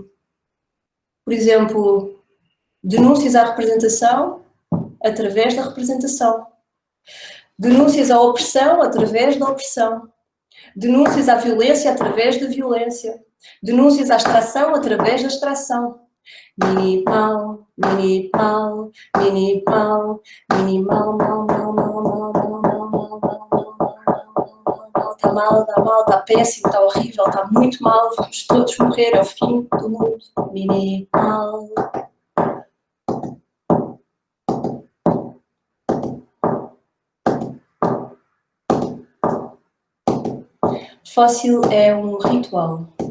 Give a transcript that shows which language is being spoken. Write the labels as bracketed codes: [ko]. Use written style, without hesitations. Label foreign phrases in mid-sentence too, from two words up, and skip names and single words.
[pt] Por exemplo, denúncias à representação através da representação. Denúncias à opressão através da opressão. Denúncias à violência através da violência. Denúncias à extração através da extração. Mini pau, mini pau, mini pau, mini mal, mal, mal, mal, mal, mal, mal, mal, mal, mal, está mal, está péssimo, está horrível, está muito mal, vamos todos morrer, é o fim do mundo. Mini pau. Fóssil é um ritual.